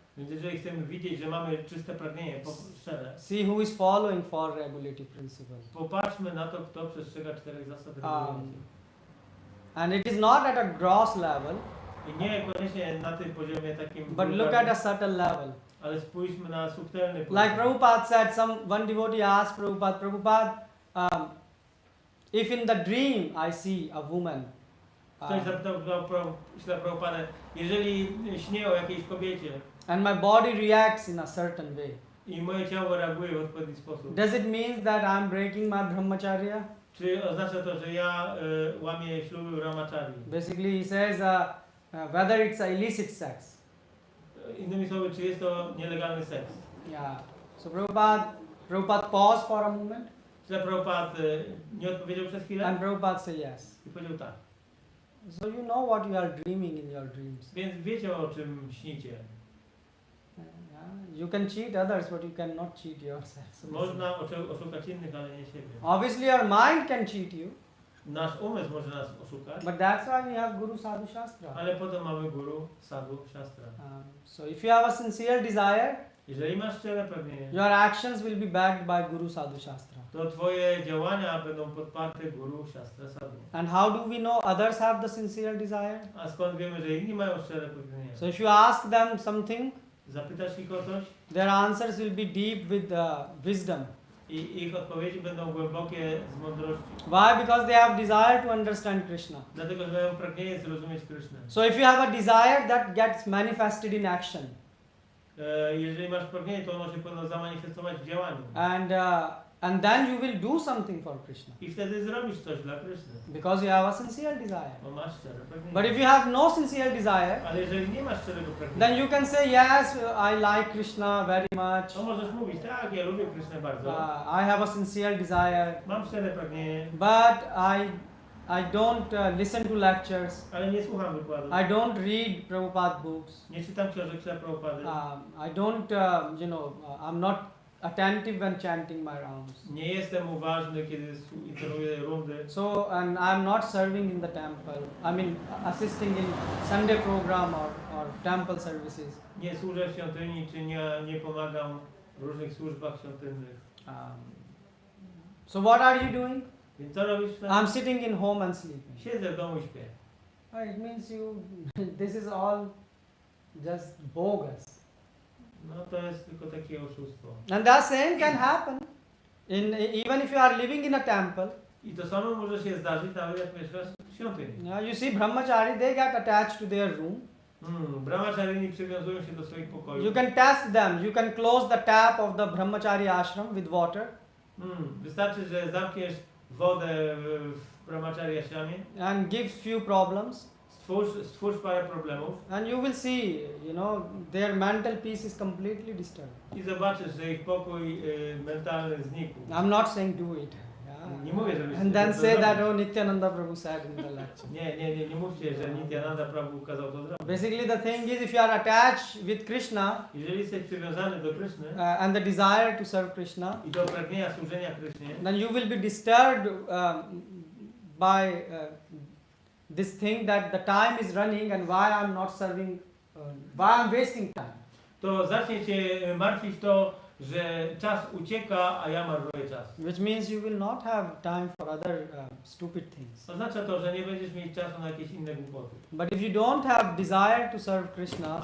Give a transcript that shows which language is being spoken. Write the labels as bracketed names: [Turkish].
[Polish] Więc jeżeli chcemy widzieć, że mamy czyste pragnienie, szczere, [English] See who is following four regulative principles. [Polish] popatrzmy na to, kto przestrzega 4 zasady regulacji. [English] And it is not at a gross level, [Polish] I nie koniecznie na tym poziomie takim [English] but look at a subtle level. [Polish] ale spójrzmy na subtelny poziom. [English] Like Prabhupada said, one devotee asked Prabhupada, if in the dream I see a woman, [Polish] Ktoś zapytał Prabhupadę, jeżeli śnię o jakiejś kobiecie [English] and my body reacts in a certain way, [Polish] i moje ciało reaguje w odpowiedni sposób, [English] does it mean that I am breaking my brahmacharya? [Polish] czy oznacza to, że ja łamię śluby brahmachari? [English] Basically, he says whether it's a illicit sex. [Polish] Innymi słowy, czy jest to nielegalny seks? [English] Yeah. So Prabhupada paused for a moment, [Polish] Czy Prabhupada nie odpowiedział przez chwilę? [English] and Prabhupada said yes. [Polish] I powiedział tak. [English] So you know what you are dreaming in your dreams. [Polish] Więc wiecie, o czym śnicie. [English] Yeah. You can cheat others, but you cannot cheat yourself. So [Polish] Można oszukać innych, ale nie siebie. [English] obviously, your mind can cheat you, [Polish] Nasz umysł może nas oszukać, [English] but that's why we have Guru Sadhu Shastra. [Polish] ale potem mamy guru, sadhu, shastra. [English] So if you have a sincere desire, [Polish] Jeżeli masz szczere pragnienie, [English] your actions will be backed by Guru Sadhu Shastra. [Polish] to twoje działania będą podparte guru, shastra, sadhu. [English] And how do we know others have the sincere desire? [Polish] A skąd wiemy, że inni mają szczere pragnienie? [English] So if you ask them something, [Polish] Zapytasz ich o coś [English] their answers will be deep with wisdom. [Polish] i ich odpowiedzi będą głębokie z mądrości. [English] Why? Because they have desire to understand Krishna. [Polish] Dlatego, że mają pragnienie zrozumieć Krysznę. [English] So if you have a desire, that gets manifested in action. [Polish] Jeżeli masz pragnienie, to ono się powinno zamanifestować w działaniu. [English] And then you will do something for Krishna. [Polish] I wtedy zrobisz coś dla Kryszny. [English] Because you have a sincere desire. [Polish] Bo masz szczere pragnienie. [English] But if you have no sincere desire, [Polish] Ale jeżeli nie masz szczerego [English] then [Polish] pragnienia, [English] you can say, yes, I like Krishna very much. [Polish] to możesz mówić, tak, ja lubię Krysznę bardzo. [English] I have a sincere desire. [Polish] Mam szczere pragnienie, [English] But I don't listen to lectures. [Polish] ale nie słucham wykładów. [English] I don't read Prabhupada books. [Polish] Nie czytam książek Śrila Prabhupady. [English] I don't, I'm not attentive when chanting my rounds. [Polish] Nie jestem uważny, kiedy intonuję rundy. [English] So, and I'm not serving in the temple. I mean, assisting in Sunday program or temple services. [Polish] Nie służę w świątyni, czy nie pomagam w różnych służbach świątynnych. [English] So what are you doing? [Polish] Więc co robisz? [English] I'm sitting in home and sleeping. [Polish] Siedzę w domu i śpię. [English] It means this is all just bogus. [Polish] No to jest tylko takie oszustwo. [English] And the same can happen even if you are living in a temple. [Polish] I to samo może się zdarzyć nawet jak mieszkasz w świątyni. [English] You see, brahmachari, they get attached to their room. [Polish] Brahmacharini przywiązują się do swoich pokojów. [English] You can test them. You can close the tap of the brahmachari ashram with water. [Polish] Wystarczy, że zamkniesz wodę w brahmachari ashramie. [English] And give few problems. [Polish] Stwórz parę problemów. [English] And you will see, their mental peace is completely disturbed. [Polish] I zobaczysz, że ich pokój mentalny znikł. [English] I'm not saying do it. [Polish] Nie mówię, żebyś [English] And then [Polish] to [English] say that, [Polish] zrobił. [English] Nityananda Prabhu said in the lecture. [Polish] Nie mówcie, że Nityananda Prabhu kazał to zrobić. [English] Basically the thing is, if you are attached with Krishna [Polish] Jeżeli jesteś przywiązany do Kryszny [English] and the desire to serve Krishna, [Polish] i do pragnienia służenia Krysznie, [English] then you will be disturbed by this thing that the time is running and why I'm not serving, why I'm wasting time. [Polish] to zacznie cię martwić to, że czas ucieka, a ja marnuję czas. [English] Which means you will not have time for other stupid things. [Polish] Oznacza to, że nie będziesz mieć czasu na jakieś inne głupoty. [English] But if you don't have desire to serve Krishna,